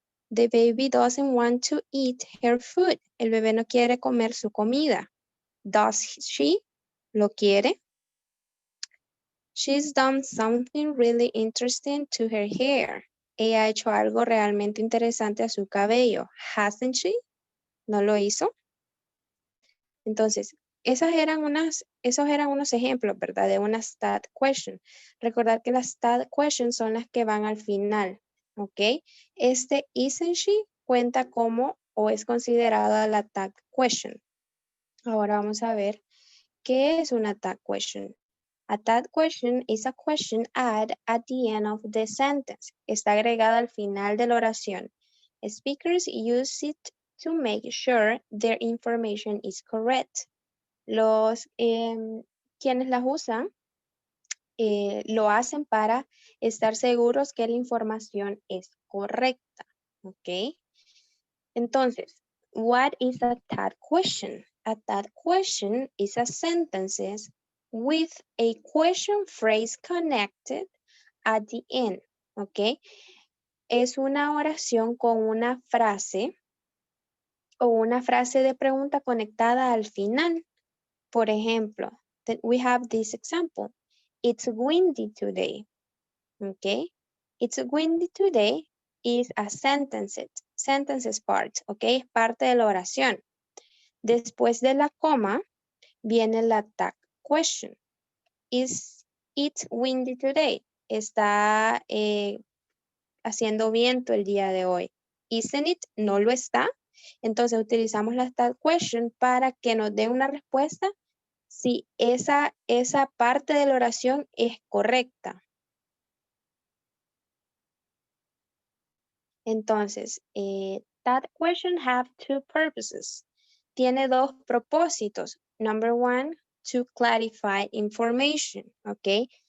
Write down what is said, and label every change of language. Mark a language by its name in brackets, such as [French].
[English] The baby doesn't want to eat her food. [Spanish] El bebé no quiere comer su comida. [English] Does she? [Spanish] ¿Lo quiere? [English] She's done something really interesting to her hair. [Spanish] Ella ha hecho algo realmente interesante a su cabello. [English] Hasn't she? [Spanish] ¿No lo hizo? Entonces, esos eran unos ejemplos, ¿verdad? De una stat question. Recordar que las stat questions son las que van al final, ¿ok? Este [English] isn't she [Spanish] cuenta como o es considerada la tag question. Ahora vamos a ver qué es una tag question. [English] A tag question is a question added at the end of the sentence. [Spanish] Está agregada al final de la oración. [English] Speakers use it to make sure their information is correct. [Spanish] Los quienes las usan lo hacen para estar seguros que la información es correcta. ¿Ok? [English] Entonces, what is a tag question? A tag question is a sentence with a question phrase connected at the end. [Spanish] ¿Ok? Es una oración con una frase o una frase de pregunta conectada al final. Por ejemplo, [English] we have this example. It's windy today. Okay. It's windy today is a sentences part. [Spanish] Okay. Es parte de la oración. Después de la coma viene la tag question. [English] Is it windy today? [Spanish] Está haciendo viento el día de hoy. [English] Isn't it? [Spanish] No lo está. Entonces utilizamos la tag question para que nos dé una respuesta si esa parte de la oración es correcta. [English] Entonces, that question have two purposes. [Spanish] Tiene dos propósitos. [English] Number one, to clarify information, okay?